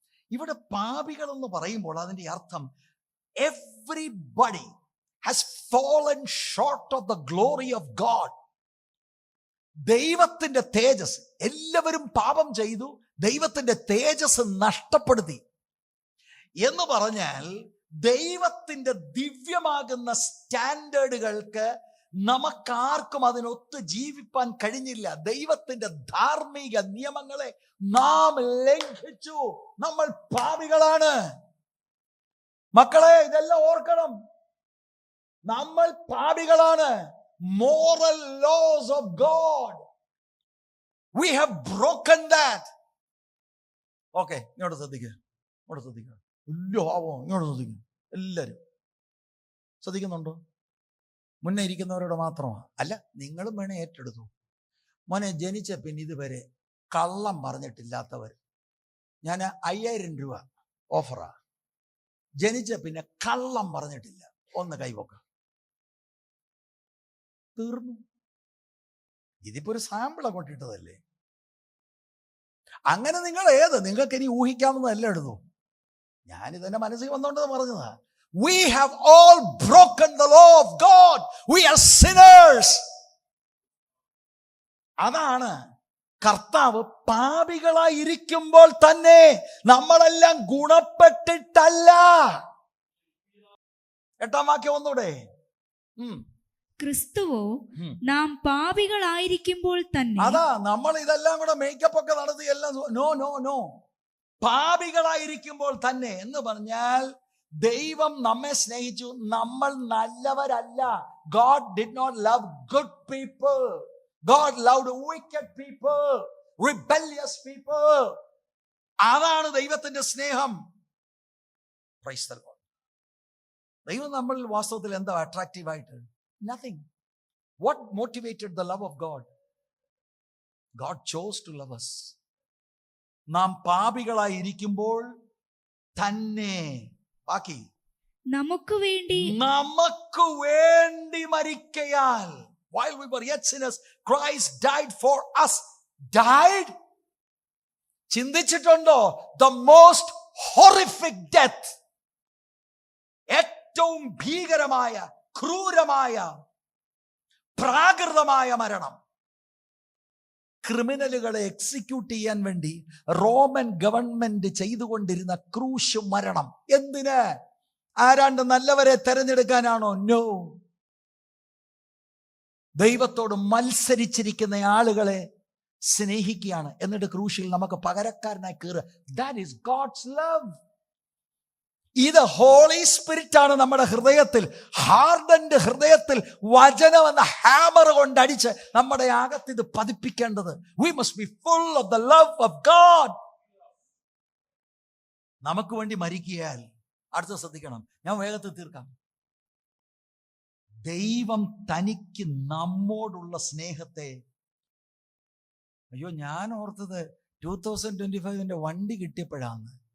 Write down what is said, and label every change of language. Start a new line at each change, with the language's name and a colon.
Malayalam: ഇവിടെ പാപികൾ എന്ന് പറയുമ്പോൾ അതിന്റെ അർത്ഥം
English: everybody has fallen short of the glory of God.
Malayalam: ദൈവത്തിന്റെ തേജസ്, എല്ലാവരും പാപം ചെയ്തു, ദൈവത്തിന്റെ തേജസ് നഷ്ടപ്പെടുത്തി എന്ന് പറഞ്ഞാൽ ദൈവത്തിന്റെ ദിവ്യമാകുന്ന സ്റ്റാൻഡേർഡുകൾക്ക് നമുക്കാർക്കും അതിനൊത്ത് ജീവിപ്പാൻ കഴിഞ്ഞില്ല. ദൈവത്തിന്റെ ധാർമ്മിക നിയമങ്ങളെ നാം ലംഘിച്ചു. നമ്മൾ പാപികളാണ്. മക്കളെ, ഇതെല്ലാം ഓർക്കണം. നമ്മൾ പാപികളാണ്.
English: Moral laws of God, we have broken that.
Malayalam: Okay, ഇങ്ങോട്ട് ശ്രദ്ധിക്കുക, ഇങ്ങോട്ട് ശ്രദ്ധിക്കുക. വലിയ ഭാവം, ഇങ്ങോട്ട് ശ്രദ്ധിക്കുക. എല്ലാവരും ശ്രദ്ധിക്കുന്നുണ്ടോ? മുന്നേ ഇരിക്കുന്നവരോട് മാത്രമാണ് അല്ല, നിങ്ങളും വേണേ ഏറ്റെടുത്തു. മോനെ, ജനിച്ച പിന്നെ ഇതുവരെ കള്ളം പറഞ്ഞിട്ടില്ലാത്തവർ, ഞാൻ 5000 രൂപ ഓഫറാ. ജനിച്ച പിന്നെ കള്ളം പറഞ്ഞിട്ടില്ല, ഒന്ന് കൈവക്ക. തീർന്നു. ഇതിപ്പോ ഒരു സാമ്പിള കൊണ്ടിട്ടതല്ലേ. അങ്ങനെ നിങ്ങൾ നിങ്ങൾക്ക് ഇനി ഊഹിക്കാവുന്നതല്ല എടുത്തു. ഞാനിതെന്റെ മനസ്സിൽ വന്നോണ്ട് പറഞ്ഞതാ.
English: We have all broken the law of God. We are sinners.
Malayalam: അതാണ് കർത്താവ് പാപികളായിരിക്കുമ്പോൾ തന്നെ നമ്മളെല്ലാം ഗുണപ്പെട്ടിട്ടല്ല. 8-ാം വാക്യം ഒന്നൂടെ. ക്രിസ്തുവോ നാം പാപികളായിരിക്കുമ്പോൾ തന്നെ. അതാ നമ്മൾ ഇതെല്ലാം കൂടെ മേക്കപ്പ് ഒക്കെ നടത്തി എല്ലാം. നോ, പാപികളായിരിക്കുമ്പോൾ തന്നെ എന്ന് പറഞ്ഞാൽ ദൈവം നമ്മെ സ്നേഹിച്ചു. നമ്മൾ നല്ലവരല്ല.
English: God did not love good people. God loved wicked people, rebellious people.
Malayalam: അതാണ് ദൈവത്തിന്റെ സ്നേഹം.
English: Praise the Lord.
Malayalam: ദൈവം നമ്മൾ വാസ്തവത്തിൽ എന്താ അട്രാക്റ്റീവ് ആയിട്ട്?
English: Nothing. What motivated the love of God? God chose to love us.
Malayalam: നാം പാപികളായിരിക്കുമ്പോൾ തന്നെ ബാക്കി നമുക്ക് വേണ്ടി മരിക്കയാൽ
English: while we were yet sinners, Christ died for us.
Malayalam: Died? ചിന്തിച്ചിട്ടുണ്ടോ?
English: The most horrific death,
Malayalam: ഏറ്റവും ഭീകരമായ, ക്രൂരമായ, പ്രാകൃതമായ മരണം, ക്രിമിനലുകളെ എക്സിക്യൂട്ട് ചെയ്യാൻ വേണ്ടി റോമൻ ഗവൺമെന്റ് ചെയ്തുകൊണ്ടിരുന്ന ക്രൂശ് മരണം. എന്തിന്? ആരാണ്ട് നല്ലവരെ തെരഞ്ഞെടുക്കാനാണോ? നോ. ദൈവത്തോട് മത്സരിച്ചിരിക്കുന്ന ആളുകളെ സ്നേഹിക്കുകയാണ്. എന്നിട്ട് ക്രൂശിൽ നമുക്ക് പകരക്കാരനായി കയറുക.
English: That is God's love.
Malayalam: ഇത് ഹോളി സ്പിരിറ്റ് ആണ് നമ്മുടെ ഹൃദയത്തിൽ, ഹാർഡൻഡ് ഹൃദയത്തിൽ വചനം എന്ന ഹാമർ കൊണ്ടടിച്ച് നമ്മുടെ അകത്ത് ഇത് പതിപ്പിക്കേണ്ടത്.
English: We must be full of the love of God.
Malayalam: നമുക്ക് വേണ്ടി മരിക്കിയാൽ അടുത്ത ശ്രദ്ധിക്കണം, ഞാൻ വേഗത്തിൽ തീർക്കാം. ദൈവം തനിക്ക് നമ്മോടുള്ള സ്നേഹത്തെ, അയ്യോ ഞാൻ ഓർത്തത് 2025 വണ്ടി കിട്ടിയപ്പോഴാന്ന്.